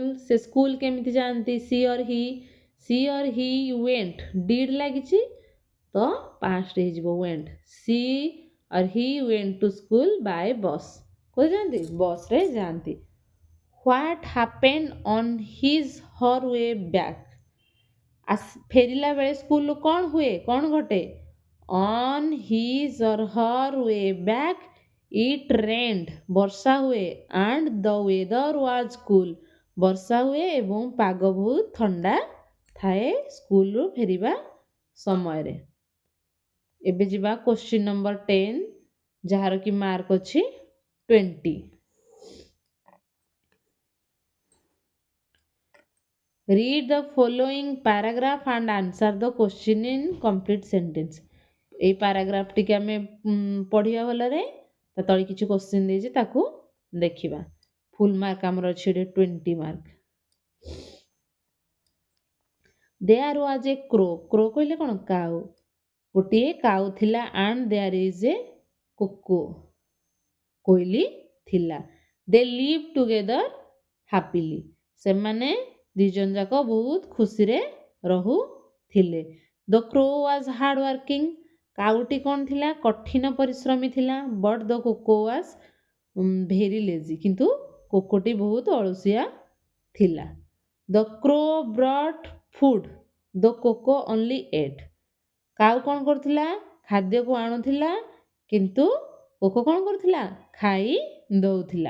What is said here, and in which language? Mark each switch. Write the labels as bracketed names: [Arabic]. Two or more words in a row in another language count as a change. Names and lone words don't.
[Odia] ସେ ସ୍କୁଲ କେମିତି ଯାଆନ୍ତି [English] she or he went did [Odia] ଲାଗିଛି ତ ପାଷ୍ଟ ହେଇଯିବ ୱେଣ୍ଟ। [English] She or he went to school by bus. [Odia] କୋଉ ଯାଆନ୍ତି ବସ୍ରେ ଯାଆନ୍ତି। [English] What happen on his her way back? [Odia] ଫେରିଲା ବେଳେ ସ୍କୁଲରୁ କ'ଣ ହୁଏ କ'ଣ ଘଟେ [English] on his or her way back it rained [Odia] ବର୍ଷା ହୁଏ [English] and the weather was cool [Odia] ବର୍ଷା ହୁଏ ଏବଂ ପାଗ ବହୁତ ଥଣ୍ଡା ଥାଏ ସ୍କୁଲରୁ ଫେରିବା ସମୟରେ। ଏବେ ଯିବା କ୍ୱେଶ୍ଚିନ୍ ନମ୍ବର 10 ଯାହାର କି ମାର୍କ ଅଛି 20। [English] read the following paragraph and answer the question in complete sentence। [Odia] এই ପାରାଗ୍ରାଫ ଟିକେ ଆମେ ପଢ଼ିବା ଭଲରେ ତା ତଳେ କିଛି କ୍ୱେଶ୍ଚିନ୍ ଦେଇଛି ତାକୁ ଦେଖିବା। ଫୁଲ୍ ମାର୍କ ଆମର ଅଛି ଏଠି 20 ମାର୍କ। [English] There was a crow. [Odia] କ୍ରୋ କହିଲେ କ'ଣ କାଉ। ଗୋଟିଏ କାଉ ଥିଲା [English] and there is a [Odia] କୁକୁ କୋଇଲି ଥିଲା। [English] they live together happily [Odia] ସେମାନେ ଦି ଜଣ ଯାକ ବହୁତ ଖୁସିରେ ରହୁଥିଲେ। [English] the crow was hard working [Odia] କାଉଟି କ'ଣ ଥିଲା କଠିନ ପରିଶ୍ରମୀ ଥିଲା। [English] But the coco was very lazy [Odia] କିନ୍ତୁ କୋକୋଟି ବହୁତ ଅଳସୁଆ ଥିଲା। [English] The crow brought food the coco only ate [Odia] କାଉ କ'ଣ କରୁଥିଲା ଖାଦ୍ୟକୁ ଆଣୁଥିଲା କିନ୍ତୁ କୋକୋ କ'ଣ କରୁଥିଲା ଖାଇ ଦେଉଥିଲା।